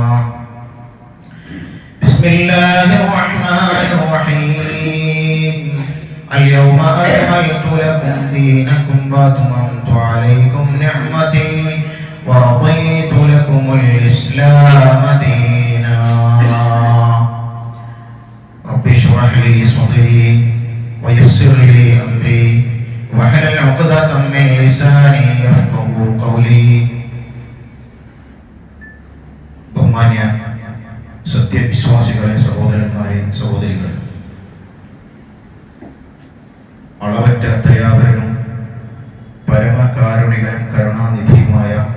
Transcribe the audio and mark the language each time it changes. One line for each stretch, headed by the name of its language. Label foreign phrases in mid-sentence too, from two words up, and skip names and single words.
Arabic: بسم الله الرحمن الرحيم اليوم أكملت لكم دينكم وأتممت عليكم نعمتي ورضيت لكم الإسلام دينا رب اشرح لي صدري ويسر لي أمري واحلل عقدة من لساني يفقهوا قولي
Malayalam: ബഹുമാന്യ സത്യവിശ്വാസികളെ സഹോദരന്മാരെ സഹോദരികളെ അളവറ്റ ദയാപരനും പരമകാരുണികനും കരുണാനിധിയുമായ